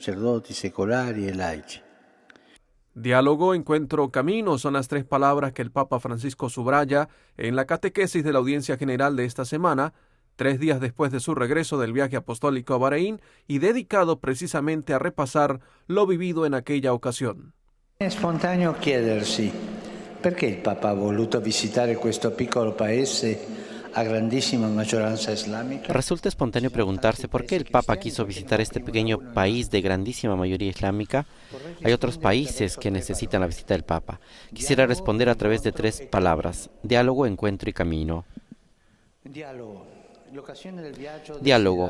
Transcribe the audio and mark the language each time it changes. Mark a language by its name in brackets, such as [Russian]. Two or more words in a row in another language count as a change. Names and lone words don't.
[Spanish] Diálogo, encuentro, camino son las 3 palabras que el Papa Francisco subraya en la catequesis de la audiencia general de esta semana, 3 días después de su regreso del viaje apostólico a Bahrein y dedicado precisamente a repasar lo vivido en aquella ocasión. [Italian] È spontaneo chiedersi perché il Papa ha voluto visitare questo piccolo paese a grandísima maggioranza islamica. [Spanish] Resulta espontáneo preguntarse por qué el Papa quiso visitar este pequeño país de grandísima mayoría islámica. Hay otros países que necesitan la visita del Papa. Quisiera responder a través de 3 palabras: diálogo, encuentro y camino. Diálogo.